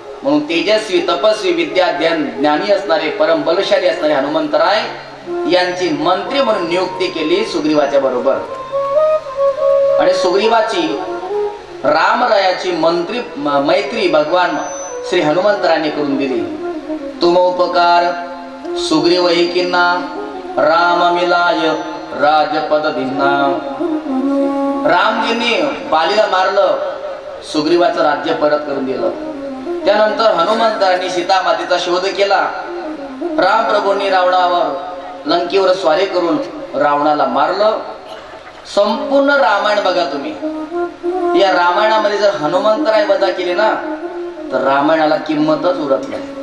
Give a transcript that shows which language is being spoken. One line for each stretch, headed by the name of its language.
Marathi: म्हणून तेजस्वी, तपस्वी, विद्याध्यान, ज्ञानी असणारे, परम बलशाली असणारे हनुमंतराय यांची मंत्री म्हणून नियुक्ती केली सुग्रीवाच्या बरोबर. आणि सुग्रीवाची रामरायाची मैत्री भगवान श्री हनुमंतरायांनी करून दिली.
Awadhi: तुम उपकार सुग्रीव किन्ना, राम मिलाय राजपद दिन्ना.
Marathi: रामजींनी बालीला मारलं, सुग्रीवाचं राज्य परत करून दिलं. त्यानंतर हनुमंतरांनी सीतामातेचा शोध केला. राम प्रभूंनी रावणावर लंकेवर स्वारी करून रावणाला मारलं. संपूर्ण रामायण बघा तुम्ही. या रामायणामध्ये जर हनुमंतराय वजा केले ना तर रामायणाला किंमतच उरत नाही.